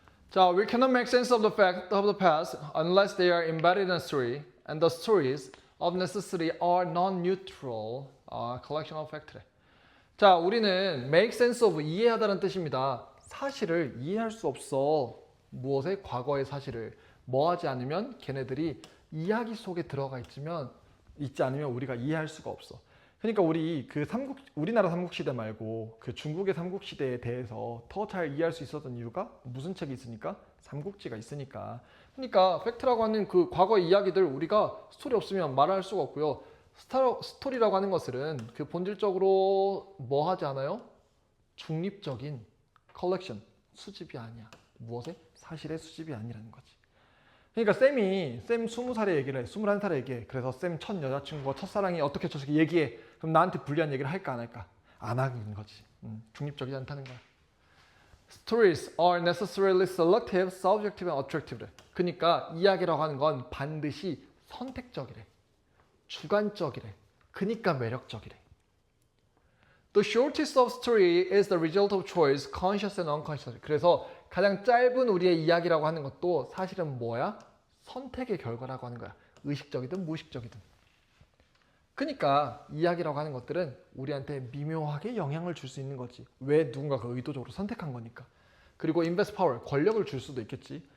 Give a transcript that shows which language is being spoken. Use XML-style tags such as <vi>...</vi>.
<en>자, we cannot make sense of the fact of the past unless they are embedded in a story, and the stories of necessity are non-neutral collection of facts.</en> <ko>자, 우리는 make sense of 이해하다는 뜻입니다. 사실을 이해할 수 없어. 무엇의 과거의 사실을 뭐하지 않으면 걔네들이 이야기 속에 들어가 있지 않으면 우리가 이해할 수가 없어. 그러니까 우리 우리나라 삼국시대 말고 그 중국의 삼국시대에 대해서 더 잘 이해할 수 있었던 이유가 무슨 책이 있으니까? 삼국지가 있으니까. 그러니까 팩트라고 하는 그 과거의 이야기들 우리가 스토리 없으면 말할 수가 없고요. 스토리라고 하는 것은 그 본질적으로 뭐 하지 않아요? 중립적인 컬렉션, 수집이 아니야. 무엇의? 사실의 수집이 아니라는 거지. 그러니까 쌤 20살의 얘기를 해. 21살의 얘기해. 그래서 쌤 첫 여자친구가 첫사랑이 어떻게 저렇게 얘기해. 그럼 나한테 불리한 얘기를 할까 안 할까? 안 하는 거지. 중립적이지 않다는 거야.</ko> <en>Stories are necessarily selective, subjective, and attractive.</en> <ko>그러니까 이야기라고 하는 건 반드시 선택적이래. 주관적이래. 그러니까 매력적이래.</ko> <en>The shortest of story is the result of choice, conscious and unconscious.</en> <ko>그래서 가장 짧은 우리의 이야기라고 하는 것도 사실은 뭐야? 선택의 결과라고 하는 거야. 의식적이든 무의식적이든. 그러니까 이야기라고 하는 것들은 우리한테 미묘하게 영향을 줄 수 있는 거지. 왜 누군가가 의도적으로 선택한 거니까. 그리고</ko> <en>invest power,</en> <ko>권력을 줄 수도 있겠지.</ko>